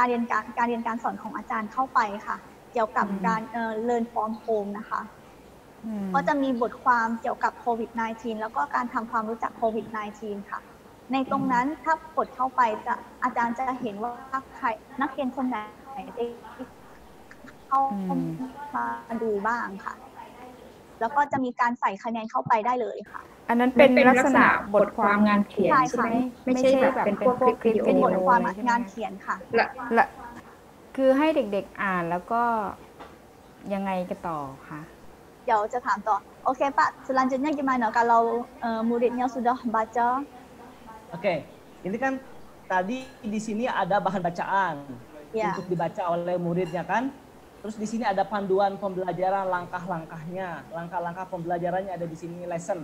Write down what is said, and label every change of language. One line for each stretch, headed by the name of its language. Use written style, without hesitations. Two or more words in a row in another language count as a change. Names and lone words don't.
Thai: เรียนการสอนของอาจารย์เข้าไปค่ะเกี่ยวกับการ Learn from Home นะคะก็จะมีบทความเกี่ยวกับโควิด -19 แล้วก็การทำความรู้จักโควิด -19 ค่ะในตรงนั้นถ้ากดเข้าไปอาจารย์จะเห็นว่าใครนักเรียนคนไหนได้เข้ามาดูบ้างค่ะแล้วก็จะมีการใส่คะแนนเข้าไปได้เลยค่ะ อันนั้นเป็นลักษณะบทความงานเขียน ใช่ ใช่ ค่ะ ไหมไม่ใช่แบบเป็นพวกคลิปวิดีโอ เป็นบทความ อะไรใช่ไหม งานเขียนค่ะ ละคือให้เด็กๆอ่านแล้วก็ยังไงกันต่อคะ เดี๋ยวจะถามต่อโอเค
Indonesian: Pak selanjutnya gimana kalau muridnya sudah baca Oke, ini kan tadi di sini ada bahan bacaan ya untuk dibaca oleh muridnya kan. Terus di sini ada panduan pembelajaran langkah-langkahnya, langkah-langkah pembelajarannya ada di sini lesson.